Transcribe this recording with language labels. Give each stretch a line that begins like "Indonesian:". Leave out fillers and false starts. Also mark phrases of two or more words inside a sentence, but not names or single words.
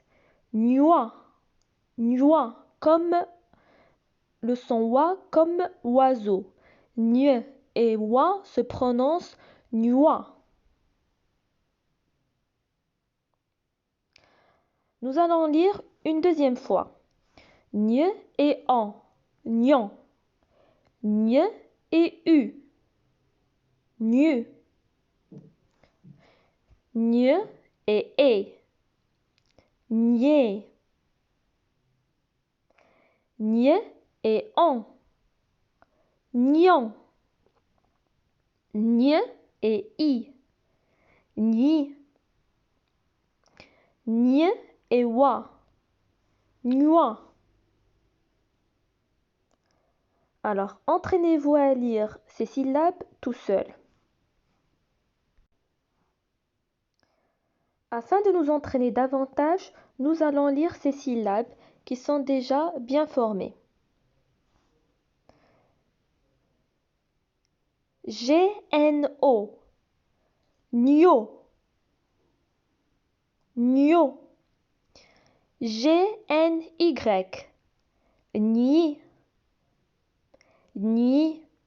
French: Nua, nua, comme le son WA comme oiseau. Nye et WA se prononcent nua. Nous allons lire une deuxième fois. Nye et an, nyan. Nye et u, nu. Nye et e, nye. Nye et an, nyan. Nye et i, ni. Nye et wa, nua. Alors, entraînez-vous à lire ces syllabes tout seul. Afin de nous entraîner davantage, nous allons lire ces syllabes qui sont déjà bien formées. G-N-O, nio, nio. G-N-Y, ni, ni.